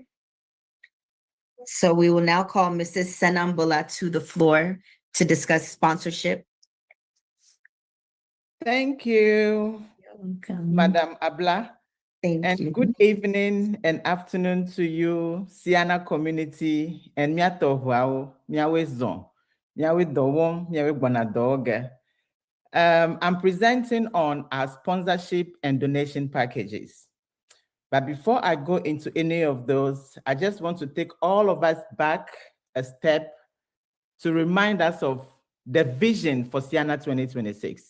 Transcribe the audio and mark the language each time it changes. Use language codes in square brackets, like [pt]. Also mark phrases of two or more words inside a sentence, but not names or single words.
[en] So we will now call Mrs. Senambula to the floor to discuss sponsorship. Thank you, Madam Abla. Thank you. Good evening and afternoon to you, Ceana community, and [ee] miato huao, miawe zon, miawe dowon, miawe bonadoge. [en] I'm presenting on our sponsorship and donation packages. But before I go into any of those, I just want to take all of us back a step to remind us of the vision for Ceana 2026.